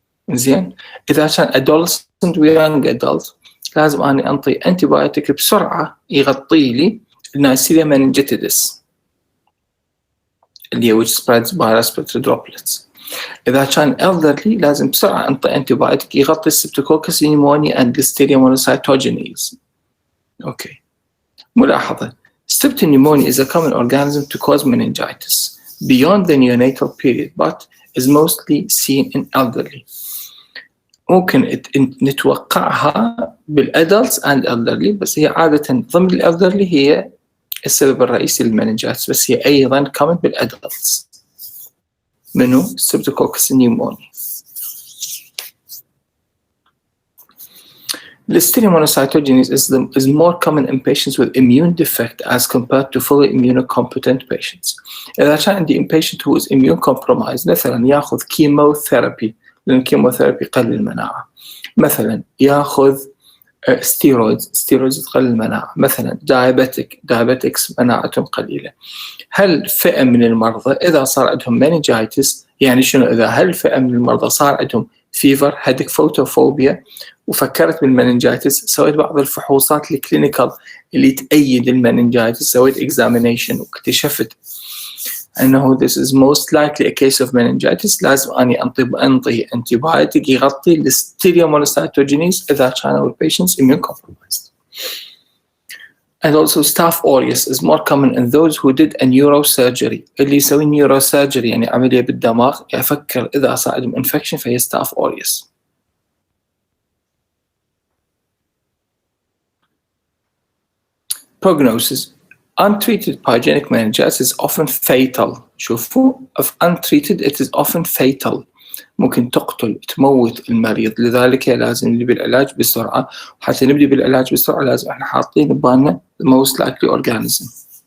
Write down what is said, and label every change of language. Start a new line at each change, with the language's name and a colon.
Arabic: زين، إذا كان adolescent ويانج adult لازم أني أنطي أنتيبايوتيك بسرعة يغطي لي النيسيريا مننجيتيدس اللي هي
English: which spreads by respiratory droplets.
Arabic: إذا كان elderly لازم بسرعة أنطي أنتيبايوتيك يغطي السبتوكوكس نيمونيا
English: and listeria monocytogenes.
Arabic: أوكي، ملاحظة:
English: Streptoneumoniae is a common organism to cause meningitis beyond the neonatal period but is mostly seen in elderly.
Arabic: ممكن نتوقعها بالادلتس
English: and elderly،
Arabic: بس هي عادة ضمن الالدرلي هي السبب الرئيسي للمننجايتس، بس هي أيضا common بالادلتس.
English: منو؟ Streptococcus pneumoniae. Listeria monocytogenes is more common in patients with immune defect as compared to fully immunocompetent patients.
Arabic: إذا كان عندي patient
English: who is immune compromised
Arabic: مثلا يأخذ chemotherapy لأن الكيموثيرابي يقلل المناعة، مثلا يأخذ ستيرويدز تقلل المناعة، مثلا diabetics مناعتهم قليلة. هل فئة من المرضى إذا صار عندهم meningitis يعني شنو؟ إذا هل فئة من المرضى صار عندهم فيفر هيديك فوتوفوبيا وفكرت بالمننجايتس، سويت بعض الفحوصات الكلينيكال اللي تأيد المننجايتس، سويت examination واكتشفت أنه
English: this is most likely a case of meningitis،
Arabic: لازم أني أنطي antibiotic يغطي Listeria monocytogenes إذا كانوا
English: patients immune compromised. And also staph aureus is more common in those who did a neurosurgery.
Arabic: اللي يسوي neurosurgery يعني عملية بالدماغ يفكر إذا صار عندهم infection فهي staph aureus.
English: Prognosis: untreated pyogenic meningitis is often fatal.
Arabic: شوفوا،
English: if untreated it is often fatal،
Arabic: ممكن تقتل تموت المريض، لذلك لازم نبدي بالعلاج بسرعة. وحتى نبدي بالعلاج بسرعة لازم احنا حاطين ببالنا
English: the most likely organism.